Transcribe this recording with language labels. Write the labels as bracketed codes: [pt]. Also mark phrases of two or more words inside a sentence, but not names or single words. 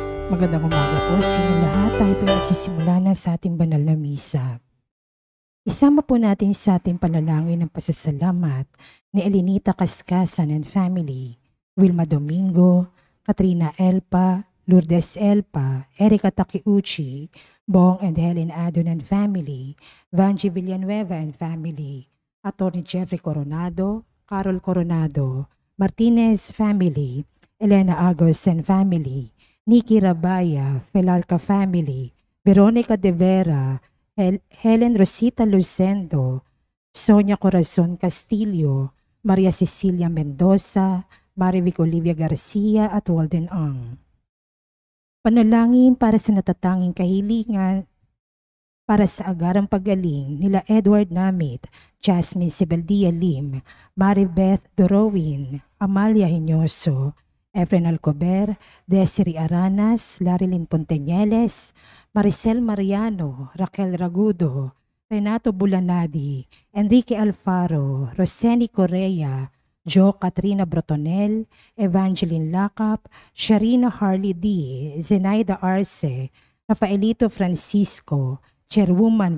[tl] Magandang umaga po sa inyo lahat. Tayo po nagsisimula na sa ating banal na misa. Isama po natin sa ating panalangin ng pasasalamat ni Elinita Cascasan [en] and family, [tl] Wilma Domingo, Katrina Elpa, Lourdes Elpa, Erica Takiuchi, Bong and Helen Adon [en] and family, [tl] Vanji Villanueva [en] and family, [tl] Atty. Jeffrey Coronado, Carol Coronado, Martinez family, Elena Agos [en] and family, [tl] Nikki Rabaya, Felarca family, Veronica De Vera, Helen Rosita Lucendo, Sonia Corazon Castillo, Maria Cecilia Mendoza, Marivic Olivia Garcia at Walden Ang. Panalangin para sa natatanging kahilingan para sa agarang paggaling nila Edward Namit, Jasmine Sibeldia Lim, Maribeth Dorowin, Amalia Hinoso, Efren Alcober, Desiree Aranas, Larilyn Ponteñeles, Maricel Mariano, Raquel Ragudo, Renato Bulanadi, Enrique Alfaro, Roseni Correa, Jo Katrina Brotonel, Evangeline Lacap, Sharina Harley D, Zenaida Arce, Rafaelito Francisco, Chairwoman